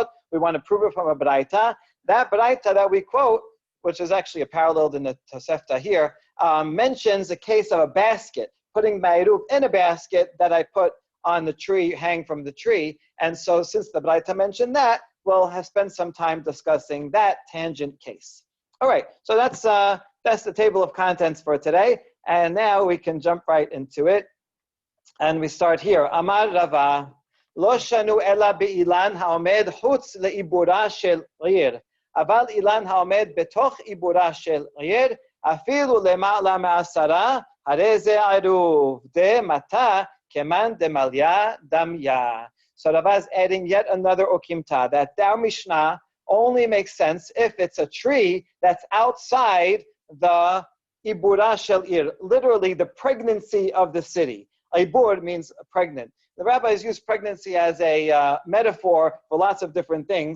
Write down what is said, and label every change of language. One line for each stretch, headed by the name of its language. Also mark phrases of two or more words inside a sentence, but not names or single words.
English: We want to prove it from a Braita. That Braita that we quote, which is actually a parallel in the Tosefta here, mentions a case of a basket, putting my eruv in a basket that I put on the tree, hang from the tree. And so since the Braita mentioned that, we'll have spent some time discussing that tangent case. All right, so that's the table of contents for today, and now we can jump right into it. And we start here.
Hebrew: אמר רבא, לא שנו אלא באילן העומד חוץ לעיבורה של עיר, אבל אילן העומד בתוך עיבורה של עיר, אפילו למעלה מעשרה, הרי זה עירוב,
Aramaic: דמטה כמאן דמליא דמיא.
English: So Rava is adding yet another okimta, that our Mishnah only makes sense if it's a tree that's outside the
Hebrew: עיבורה של עיר,
English: literally the pregnancy of the city. Ibur means pregnant. The rabbis use pregnancy as a metaphor for lots of different things.